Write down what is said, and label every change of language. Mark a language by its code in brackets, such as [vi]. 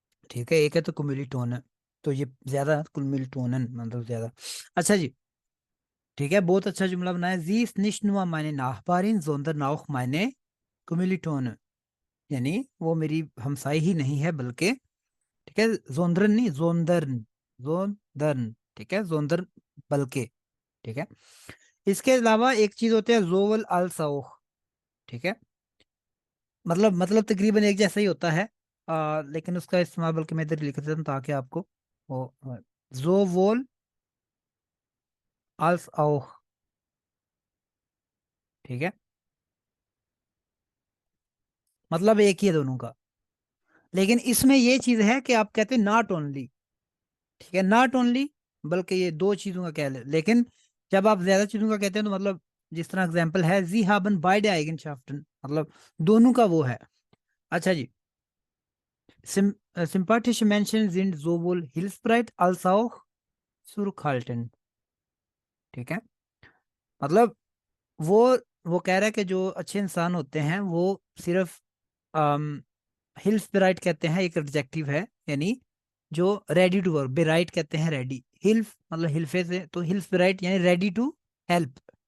[hi] ठीक है, एक है तो कुमिलीटोनन, तो ये ज्यादा कुमिलीटोनन मतलब ज्यादा। अच्छा जी। ठीक है, बहुत अच्छा जुमला बनाया। [de] जी ist nicht nur meine Nachbarin sondern auch meine Kommilitonen। [hi] यानी वो मेरी हमसाई ही नहीं है बल्कि, ठीक है, जोंदरन नहीं, जोंदर्न, जोंदर्न। ठीक है, जोंदर्न बल्कि। ठीक है। इसके अलावा एक चीज होती है जोवल अल सौख। ठीक है। मतलब तकरीबन एक जैसा ही होता है। लेकिन उसका इस्तेमाल बल्कि मैं इधर लिख देता हूँ ताकि आपको वो जोवोल अल सौख। ठीक है। मतलब एक ही है दोनों का। लेकिन इसमें ये चीज है कि आप कहते हैं नॉट ओनली। ठीक है, नॉट ओनली, बल्कि ये दो चीजों का कह ले। लेकिन जब आप ज्यादा चीजों का कहते हैं तो मतलब, जिस तरह एग्जांपल है जी [de] haben beide Eigenschaften, [hi] मतलब दोनों का वो है। अच्छा जी। [de] Sympathische Menschen sind sowohl hilfsbereit als auch zurückhaltend। [hi] ठीक है। मतलब वो वो कह रहा है कि जो अच्छे इंसान होते हैं वो सिर्फ हिल्फ बेराइट कहते हैं, एक एडजेक्टिव है, यानी जो रेडी टू वर्क, बेराइट कहते हैं रेडी, हिल्फ मतलब हिल्फे से, तो हिल्फ बेराइट यानी रेडी टू हेल्प।